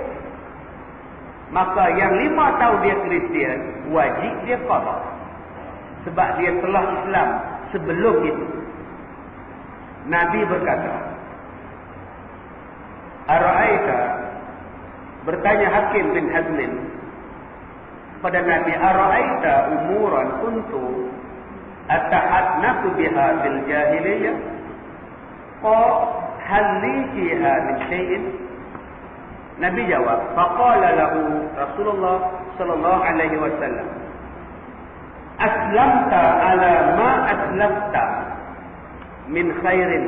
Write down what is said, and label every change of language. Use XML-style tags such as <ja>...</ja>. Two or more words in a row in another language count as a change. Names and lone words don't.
<ms>Maka yang 5 tahun dia Kristian, wajib dia qadha. Sebab dia telah Islam sebelum itu. Nabi berkata,</ms> <ar>"Ara'aita,"</ar> <ms>bertanya Hakim bin Hazmin pada Nabi,</ms> <ar>"أرأيت أمورا كنت أتحنث بها بالجاهلية? هل لي فيها من شيء?"</ar> <ms>Nabi jawab,</ms> <ar>فقال له رسول الله صلى الله عليه وسلم, "أسلمت على ما أسلفت من خير."</ar>